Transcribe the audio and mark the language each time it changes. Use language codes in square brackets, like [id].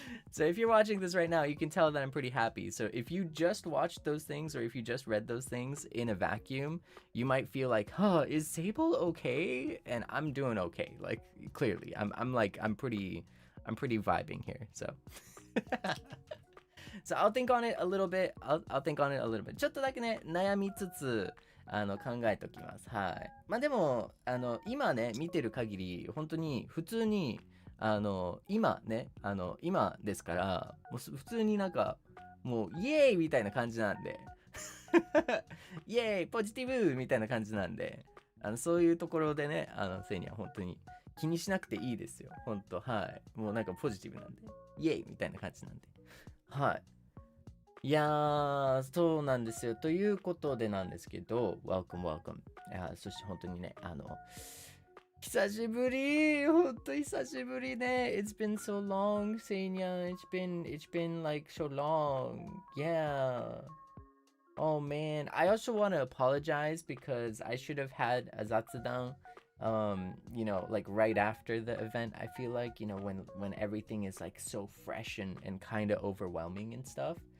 [en] So if you're watching this right now, you can tell that I'm pretty happy. So if you just watched those things, or if you just read those things in a vacuum, you might feel like, huh, is Seible okay? And I'm doing okay. Like, clearly, I'm pretty vibing here. So so I'll think on it a little bit. I'll think on it a little bit. [ja] ちょっとだけね、悩みつつ考えておきます。はい。まあでも今ね見てる限り本当に普通に今ね今ですからもう普通になんかもうイエーイみたいな感じなんでイエーイポジティブみたいな感じなんでそういうところでねせいには本当に気にしなくていいですよ。本当はいもうなんかポジティブなんでイエーイみたいな感じなんではい。いやー、そうなんですよ。ということでなんですけど、 [en] welcome, welcome。 [ja] そして本当にね、久しぶり、本当久しぶりね。 [en] It's been so long, Seinyan. It's been like so long. Yeah. Oh man. I also want to apologize because I should have had a Zatsudan, you know, like right after the event. I feel like, you know, when everything is like so fresh and kind of overwhelming and stuff.